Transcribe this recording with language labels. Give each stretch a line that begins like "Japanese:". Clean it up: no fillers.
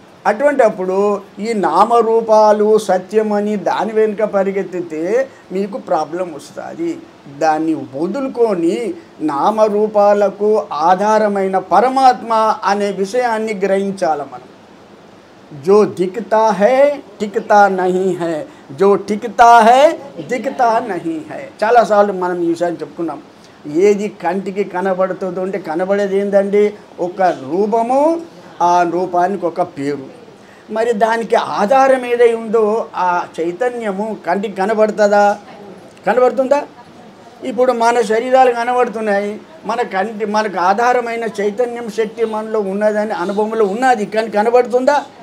Telugu: అటువంటి అప్పుడు ఈ నామరూపాలు సత్యమని దాని వెనుక పరిగెత్తితే మీకు ప్రాబ్లం వస్తుంది. దాన్ని వదులుకొని నామరూపాలకు ఆధారమైన పరమాత్మ అనే విషయాన్ని గ్రహించాలి మనం.
Hindi: जो दिखता है टिकता नहीं है, जो टिकता है दिखता नहीं है.
Telugu: చాలాసార్లు మనం ఈ విషయాన్ని చెప్పుకున్నాం. ఏది కంటికి కనబడుతుందో అంటే కనబడేది ఏంటండి, ఒక రూపము, ఆ రూపానికి ఒక పేరు. మరి దానికి ఆధారం ఏదై ఉందో ఆ చైతన్యము కంటికి కనబడుతుందా? కనబడుతుందా? ఇప్పుడు మన శరీరాలు కనబడుతున్నాయి, మనకు ఆధారమైన చైతన్యం శక్తి మనలో ఉన్నదని అనుభవంలో ఉన్నది, కానీ కనబడుతుందా?